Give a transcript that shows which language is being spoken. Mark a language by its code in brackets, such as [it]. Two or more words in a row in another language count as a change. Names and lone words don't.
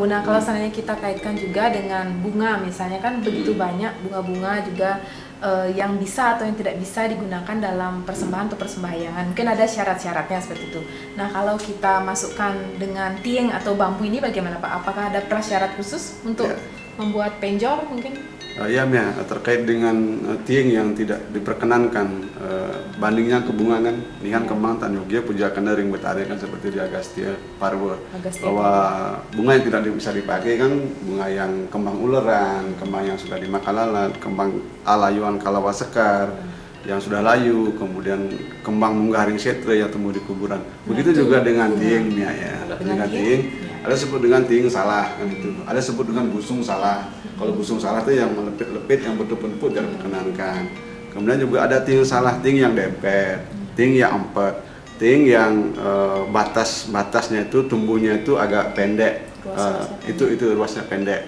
[id] Nah, kalau seandainya kita kaitkan juga dengan bunga, misalnya kan begitu banyak bunga-bunga juga yang bisa atau yang tidak bisa digunakan dalam persembahan atau persembahyangan. Mungkin ada syarat-syaratnya seperti itu. Nah, kalau kita masukkan dengan tieng atau bambu ini bagaimana Pak? Apakah ada prasyarat khusus untuk membuat penjor mungkin? Ya Mia, terkait dengan tieng yang tidak diperkenankan, bandingnya ke bunga kan, [kaw] nihan kembang tan yogia pujakan ring betari [id] kan seperti di Agastya Parwa, bahwa bunga yang tidak bisa dipakai kan bunga yang [ban] kembang uleran, [id] kembang yang sudah dimakan lalat, [kaw] kembang alayuan kalawa sekar [id] yang sudah layu, kemudian [kaw] kembang munggah ring setre [id] yang tumbuh di kuburan. Begitu juga dengan tieng Mia ya, dengan tieng. Ada sebut dengan tieng salah kan itu, ada sebut dengan busung salah. Kalau busung salah itu yang melepit-lepit, yang bentuk-bentuk tidak diperkenankan. Kemudian juga ada tieng salah, tieng yang dempet, tieng yang empet, tieng yang batasnya itu tumbuhnya itu agak pendek, itu ruasnya pendek.